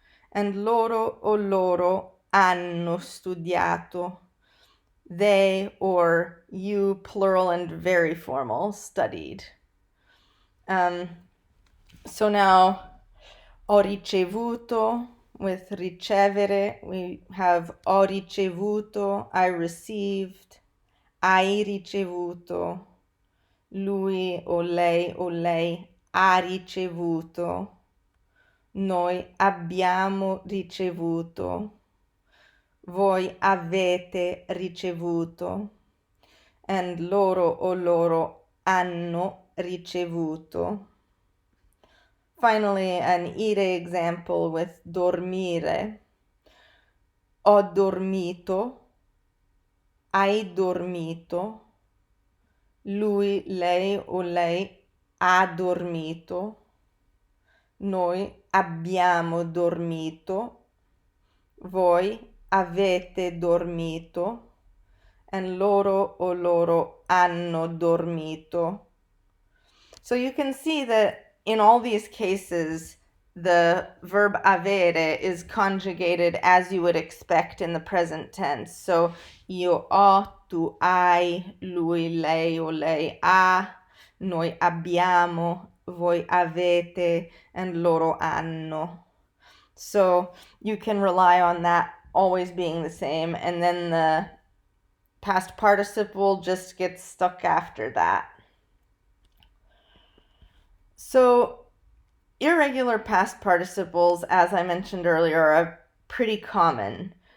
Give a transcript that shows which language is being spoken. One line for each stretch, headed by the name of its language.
Italian: And loro o loro hanno studiato.
English: they or you, plural and very formal, studied. So now,
Italian: ho ricevuto, with ricevere,
English: we have
Italian: ho ricevuto,
English: I received,
Italian: hai ricevuto, lui o lei ha ricevuto, noi abbiamo ricevuto, voi avete ricevuto, and loro o loro hanno ricevuto.
English: Finally, an ire example with dormire.
Italian: Ho dormito, hai dormito, lui, lei o lei ha dormito, noi abbiamo dormito, voi avete dormito, and loro o loro hanno dormito.
English: So you can see that in all these cases, the verb avere is conjugated as you would expect in the present tense.
Italian: So io ho, tu hai, lui, lei o lei ha, noi abbiamo, voi avete, and loro hanno.
English: So you can rely on that always being the same, and then the past participle just gets stuck after that. So irregular past participles, as I mentioned earlier, are pretty common.